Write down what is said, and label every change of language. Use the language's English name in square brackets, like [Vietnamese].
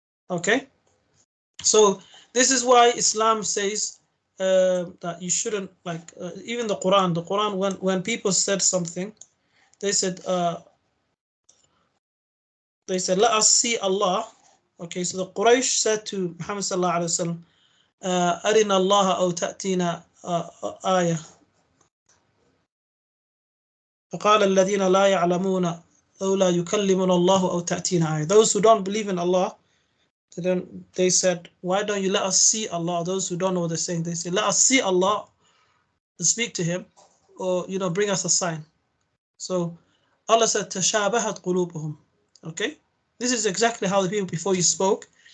[English] Okay, so this is why Islam says that you shouldn't, like, even the Quran, when people said something, they said let us see Allah. Okay, so the Quraysh said to Muhammad sallallahu alaihi wasallam, [Arabic] أرنا الله أو تأتينا آية. فقال الذين لا يعلمون لولا يكلمنا الله أو تأتينا آية. [English] Those who don't believe in Allah, they said, why don't you let us see Allah? Those who don't know what they're saying, they say, let us see Allah, speak to him, or bring us a sign. So Allah said, [Arabic] تشابهت قلوبهم. [English] Okay, this is exactly how the people before you spoke.